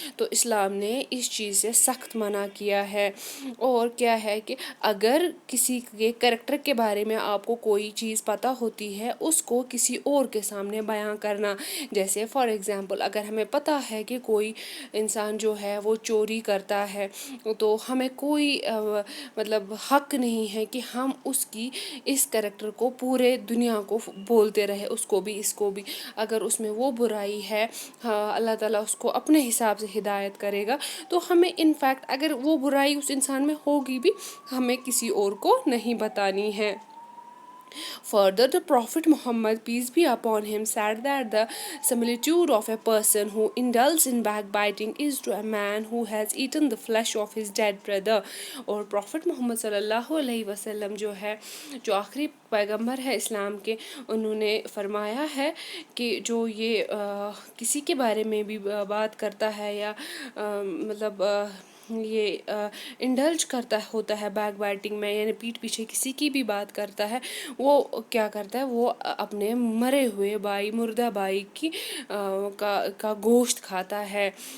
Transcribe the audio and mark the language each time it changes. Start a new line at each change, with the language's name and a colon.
Urdu: تو اسلام نے اس چیز سے سخت منع کیا ہے. اور کیا ہے کہ اگر کسی کے کریکٹر کے بارے میں آپ کو کوئی چیز پتہ ہوتی ہے اس کو کسی اور کے سامنے بیان کرنا، جیسے فار ایگزامپل اگر ہمیں پتہ ہے کہ کوئی انسان جو ہے وہ چوری کرتا ہے تو ہمیں کوئی مطلب حق نہیں ہے کہ ہم اس کریکٹر کو پورے دنیا کو بولتے رہے، اس کو بھی اس کو بھی. اگر اس میں وہ برائی ہے، ہاں اللہ تعالیٰ اس کو اپنے حساب سے ہدایت کرے گا، تو ہمیں انفیکٹ اگر وہ برائی اس انسان میں ہوگی بھی ہمیں کسی اور کو نہیں بتانی ہے.
English: Further, the Prophet Muhammad, peace be upon him, said that the similitude of a person who indulges in backbiting is to a man who has eaten the flesh of his dead brother.
Urdu: اور Prophet محمد صلی اللہ علیہ وسلم جو ہے، جو آخری پیغمبر ہے اسلام کے، انہوں نے فرمایا ہے کہ جو یہ کسی کے بارے میں بھی بات کرتا ہے یا مطلب یہ انڈلج کرتا ہوتا ہے بیک بائٹنگ میں، یعنی پیٹھ پیچھے کسی کی بھی بات کرتا ہے، وہ کیا کرتا ہے، وہ اپنے مرے ہوئے بھائی، مردہ بھائی کی کا گوشت کھاتا ہے.